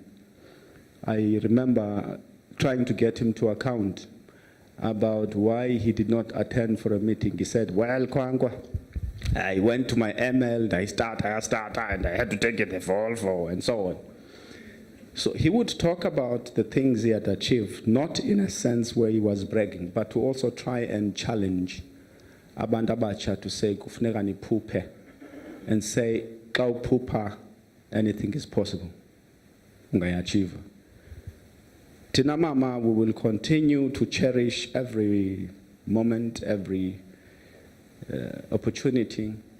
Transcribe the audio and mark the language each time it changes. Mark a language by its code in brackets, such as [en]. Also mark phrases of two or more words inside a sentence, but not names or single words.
[en] I remember trying to get him to account about why he did not attend for a meeting. He said, well, Kwangwa, I went to my ML, I started, and I had to take it the Volvo, and so on. So he would talk about the things he had achieved, not in a sense where he was bragging, but to also try and challenge [xh] abantu abatsha [en] to say, [xh] kufuneka niphuphe, [en] and say, [xh] xa uphupha, [en] anything is possible. [xh] Ungayachieve. [en] Tina mama, we will continue to cherish every moment, every opportunity.